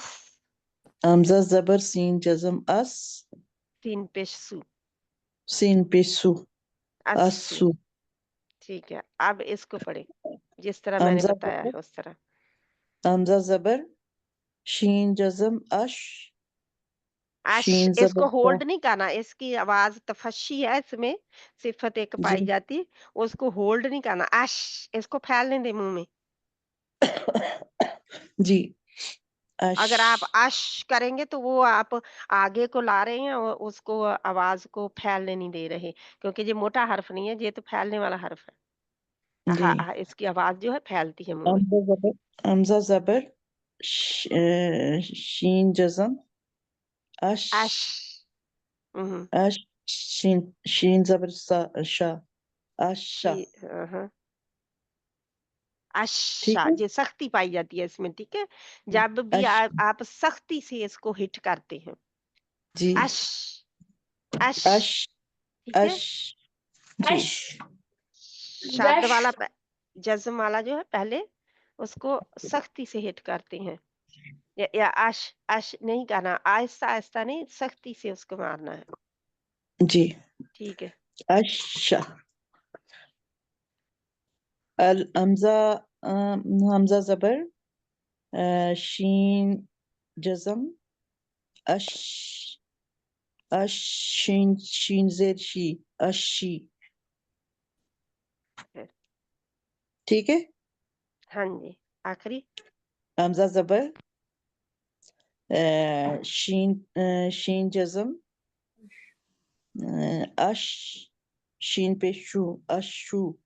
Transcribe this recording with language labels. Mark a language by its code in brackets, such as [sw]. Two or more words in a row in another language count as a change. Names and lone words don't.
[ur] حمزہ زبر سین جزم اس سین پیش سو سین پیش سو اسو. اسو. ٹھیک ہے. اب اس کو پڑھیں جس طرح میں نے حمزہ بتایا زبر ہے اس طرح. حمزہ زبر شین جزم اش اش شین اس کو زبر تا. ہولڈ نہیں کرنا. اس کی آواز تفشی ہے. اس میں صفت ایک جی پائی جاتی اس کو ہولڈ نہیں کرنا. اش اس کو پھیلنے دے منہ میں. جی. اش اگر آپ اش کریں گے تو وہ آپ آگے کو لا رہے ہیں اور اس کو آواز کو پھیلنے نہیں دے رہے کیونکہ یہ موٹا حرف نہیں ہے. یہ تو پھیلنے والا حرف ہے. جی. اس کی آواز جو ہے پھیلتی ہے منہ میں. حمزہ زبر شین جزم اش اش اش شین زبر شا اشا. ٹھیک اچھا ہے. یہ سختی پائی جاتی ہے اس میں. ٹھیک ہے. جب بھی اش آپ سختی سے اس کو ہٹ کرتے ہیں جی. اش اش. اش ٹھیک ہے. اش جی. شاد والا جزم والا جو ہے پہلے اس کو سختی سے ہٹ کرتے ہیں. یا اش اش نہیں کرنا. آہستہ آہستہ نہیں سختی سے اس کو مارنا ہے. جی. ٹھیک ہے. اشا. حمزہ زبر شین جزم اش اش شین زیر شی اشی. ٹھیک ہے. ہاں جی. آخری حمزہ زبر شین جزم اش شین پہ شو اشو.